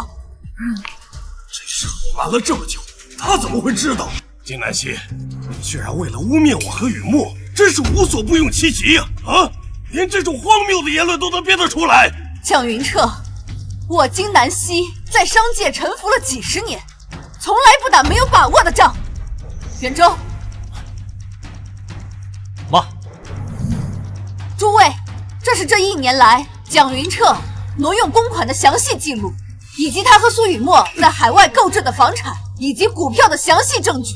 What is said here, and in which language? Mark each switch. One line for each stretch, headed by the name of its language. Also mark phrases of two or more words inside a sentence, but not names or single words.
Chinese: 這事瞞了這麼久，他怎麼會知道？金南希，你居然為了污衊我和雨墨，真是無所不用其極呀！啊，連這種荒謬的言論都能編得出來。蔣雲徹，我金南希在商界沉浮了幾十年， 從來不打没有把握的仗。元州，妈，诸位，这是这1年来蒋云彻挪用公款的详细记录，以及他和苏雨墨在海外购置的房产以及股票的详细证据。